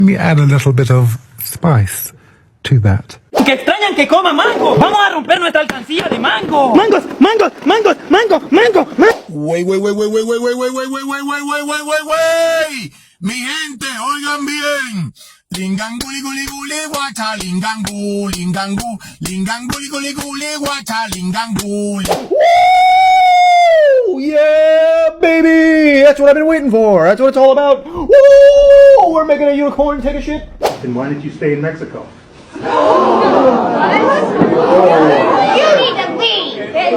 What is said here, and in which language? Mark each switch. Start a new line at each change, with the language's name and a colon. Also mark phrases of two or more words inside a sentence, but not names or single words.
English: Let me add a little bit of spice to that.
Spanish: Que extrañan que coma mango. Vamos a romper nuestra alcancía de mango. Mangos, mangos, mangos, mango, mango, mango. Wey. Mi gente, oigan bien. Lingangu, liguli, guli, guacha, lingangu, lingangu, lingangu, liguli, guli, guacha, lingangu.
English: Woo! Yeah, baby! That's what I've been waiting for. That's what it's all about. Woo! We're making a unicorn take a shit. Then why did you stay in Mexico? You need to leave.